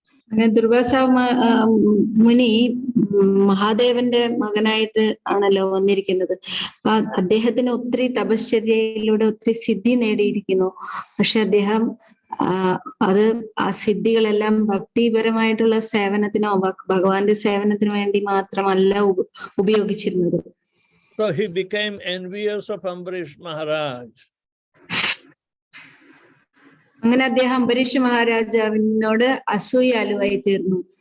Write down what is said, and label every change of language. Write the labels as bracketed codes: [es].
[ml] അങ്ങനെ ദുർവാസാവ് മുനി മഹാദേവന്റെ മകനായിട്ട് ആണല്ലോ വന്നിരിക്കുന്നത്. അദ്ദേഹത്തിന് ഒത്തിരി തപശ്ചര്യയിലൂടെ ഒത്തിരി സിദ്ധി നേടിയിരിക്കുന്നു. പക്ഷെ അദ്ദേഹം ആ സിദ്ധികളെല്ലാം ഭക്തിപരമായിട്ടുള്ള സേവനത്തിനോ ഭഗവാന്റെ സേവനത്തിനു വേണ്ടി മാത്രമല്ല ഉപയോഗിച്ചിരുന്നത്. [en] So he became envious of Ambarish Maharaj. [ml] അങ്ങനെ അദ്ദേഹം അംബരീഷ് മഹാരാജാവിനോട് അസൂയാലുവായി തീർന്നു.